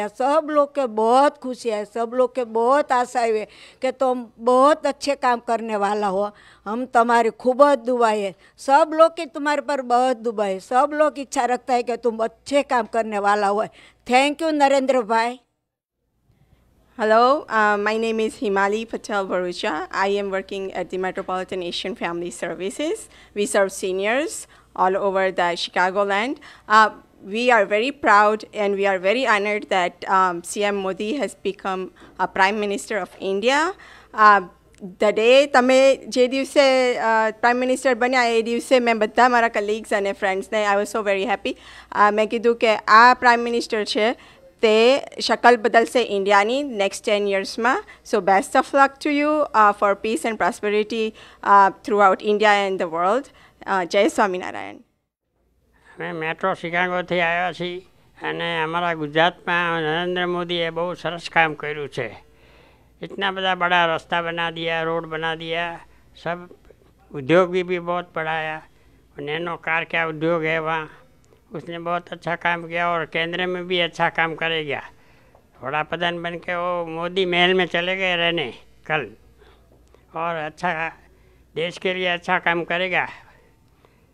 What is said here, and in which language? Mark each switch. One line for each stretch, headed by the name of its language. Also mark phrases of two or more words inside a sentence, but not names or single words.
Hindi: सब लोग के बहुत खुशी है, सब लोग के बहुत आशा है कि तुम बहुत अच्छे काम करने वाला हो। हम तुम्हारी खूब दुआ है, सब लोग की तुम्हारे पर बहुत दुआ है। सब लोग इच्छा रखता है कि तुम अच्छे काम करने वाला हो।
English: thank you नरेंद्र भाई। Hello, my name is Himali Patel Barucha. I am working at the Metropolitan Asian Family Services. We serve seniors all over the Chicagoland. We are very proud and we are very honored that CM Modi has become a Prime Minister of India. The day
Gujarati: તમે જે દિવસે
English: prime minister
Gujarati: બન્યા એ દિવસે મેં બધા મારા કલીગ્સ અને ફ્રેન્ડ્સને
English: I was so very happy.
Gujarati: મેં કીધું કે આ
English: prime minister
Gujarati: છે તે શકલ બદલશે ઇન્ડિયાની
English: next 10 years
Gujarati: માં.
English: So best of luck to you for peace and prosperity throughout India and the world.
Gujarati: જય સ્વામિનારાયણ. અમે મેટ્રો શિકાગોથી આવ્યા છીએ અને અમારા ગુજરાતમાં નરેન્દ્ર મોદીએ બહુ સરસ કામ કર્યું છે.
Hindi: इतना बड़ा बड़ा रास्ता बना दिया, रोड बना दिया, सब उद्योग भी बहुत बढ़ाया। नैनो कार क्या उद्योग है वहाँ, उसने बहुत अच्छा काम किया और केंद्र में भी अच्छा काम करेगा। वड़ा प्रधान बन के वो मोदी महल में चले गए रहने कल, और अच्छा देश के लिए अच्छा काम करेगा।